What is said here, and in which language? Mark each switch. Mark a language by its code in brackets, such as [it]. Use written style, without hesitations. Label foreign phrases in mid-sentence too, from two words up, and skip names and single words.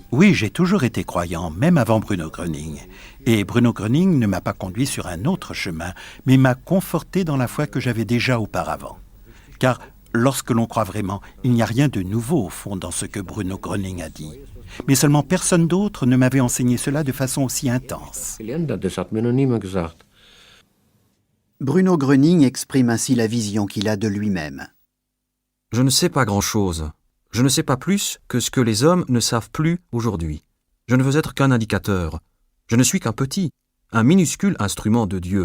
[fr] Oui, j'ai toujours été croyant, même avant Bruno Gröning. Et Bruno Gröning ne m'a pas conduit sur un autre chemin, mais m'a conforté dans la foi que j'avais déjà auparavant. Car lorsque l'on croit vraiment, il n'y a rien de nouveau au fond dans ce que Bruno Gröning a dit. Mais seulement personne d'autre ne m'avait enseigné cela de façon aussi intense. [de] Das hat mir noch niemand gesagt. [fr] Bruno Gröning exprime ainsi la vision qu'il a de lui-même. Je ne sais pas grand-chose. Je ne sais pas plus que ce que les hommes ne savent plus aujourd'hui. Je ne veux être qu'un indicateur. Je ne suis qu'un petit, un minuscule instrument de Dieu.